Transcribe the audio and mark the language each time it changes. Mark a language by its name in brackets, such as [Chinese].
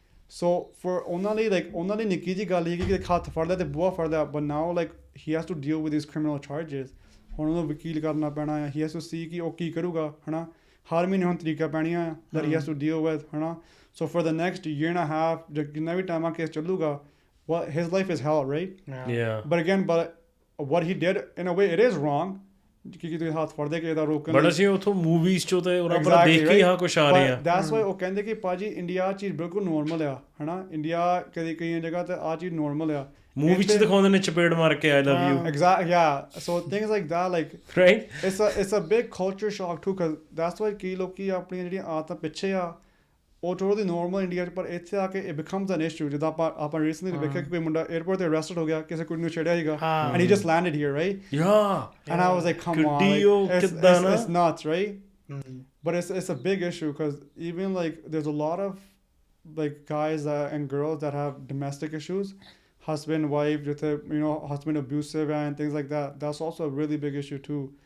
[Punjabi] ਸੋ for ਉਹਨਾਂ ਲਈ ਨਿੱਕੀ ਜਿਹੀ ਗੱਲ ਸੀਗੀ ਕਿ ਹੱਥ ਫੜ ਲਿਆ ਤੇ ਬੂਹਾ ਫੜ ਲਿਆ [English] but now like he has to deal with his criminal charges [Punjabi] ਹੁਣ ਉਹਨੂੰ ਵਕੀਲ ਕਰਨਾ ਪੈਣਾ ਆ [English] he has to see [Punjabi] ਕਿ ਉਹ ਕੀ ਕਰੂਗਾ ਹੈ ਨਾ ਹਰ ਮਹੀਨੇ ਹੁਣ ਤਰੀਕਾ ਪੈਣੀਆਂ ਆ [English] that he has to deal with [Punjabi] ਹੈ ਨਾ [English] so for the next year and a half [Punjabi] ਜਿੰਨਾ ਵੀ ਟਾਈਮ ਆ ਕੇਸ ਚੱਲੂਗਾ [English] his life is hell right but what he did in a way it is wrong [Punjabi] ਕਿ ਤੁਸੀਂ ਹੱਥ ਫੜਦੇ ਕਿ ਇਹਦਾ ਰੋਕਣ ਬਟ ਅਸੀਂ ਉੱਥੋਂ ਮੂਵੀਜ਼ 'ਚੋਂ ਤੇ ਉਹਨਾਂ ਪਰ ਦੇਖ ਕੇ ਹਾਂ ਕੁਛ ਆ ਰਹੇ ਆ [English] that's why [Punjabi] ਉਹ ਕਹਿੰਦੇ ਕਿ ਭਾਜੀ ਇੰਡੀਆ ਚੀਜ਼ ਬਿਲਕੁਲ ਨੋਰਮਲ ਆ ਹਨਾ ਇੰਡੀਆ ਕਈ ਜਗ੍ਹਾ ਤੇ ਆ ਚੀਜ਼ ਨੋਰਮਲ ਆ ਮੂਵੀ 'ਚ ਦਿਖਾਉਂਦੇ ਨੇ ਚਪੇੜ ਮਾਰ ਕੇ [English] I love you exactly yeah so things like that like right it's a big culture shock too because that's why [Punjabi] ਕਈ ਲੋਕੀ ਆਪਣੀਆਂ ਜਿਹੜੀਆਂ ਆਦਤਾਂ ਪਿੱਛੇ ਆ ਉਹ ਥੋੜ੍ਹੀ ਨੋਰਮਲ ਇੰਡੀਆ 'ਚ ਪਰ ਇੱਥੇ ਆ ਕੇ [English] it becomes an issue [Punjabi] ਜਿੱਦਾਂ ਆਪਾਂ ਰੀਸੈਂਟਲੀ ਵੇਖਿਆ ਕਿ ਕੋਈ ਮੁੰਡਾ 에ਅਰਪੋਰਟ ਤੇ ਅਰੈਸਟਡ ਹੋ ਗਿਆ ਕਿਸੇ ਕੁੜੀ ਨੂੰ ਛੇੜਿਆ ਸੀਗਾ and he just landed here right [English] and I was like come on it's nuts right but it's a big issue because even like there's a lot of like guys and girls that have domestic issues husband wife ਜਿੱਥੇ you know husband abusive and things like that that's also a really big issue too